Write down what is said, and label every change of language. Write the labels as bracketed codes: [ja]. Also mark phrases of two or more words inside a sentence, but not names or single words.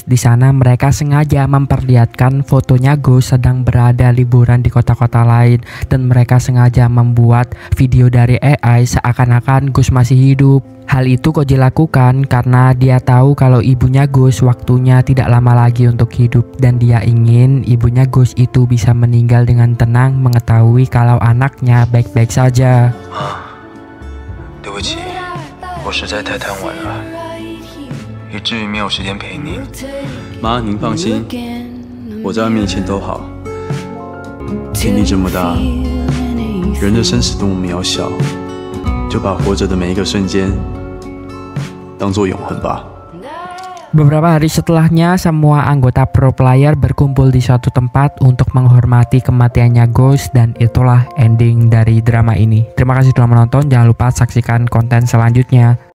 [id] Di sana mereka sengaja memperlihatkan fotonya Ghost sedang berada liburan di kota-kota lain, dan mereka sengaja membuat video dari AI seakan-akan Ghost masih hidup. Hal itu Koji lakukan karena dia tahu kalau ibunya Ghost waktunya tidak lama lagi untuk hidup, dan dia ingin ibunya Ghost itu bisa meninggal dengan tenang mengetahui kalau anaknya baik-baik saja. [zh] 对不起，我实在太贪玩了，以至于没有时间陪你。妈，您放心，我在外面一切都好。天地这么大，人的生死多么渺小，就把活着的每一个瞬间当作永恒吧。 [id] Beberapa hari setelahnya, semua anggota [en] pro player [id] berkumpul di suatu tempat untuk menghormati kematiannya Ghost, dan itulah ending dari drama ini. Terima kasih telah menonton, jangan lupa saksikan konten selanjutnya.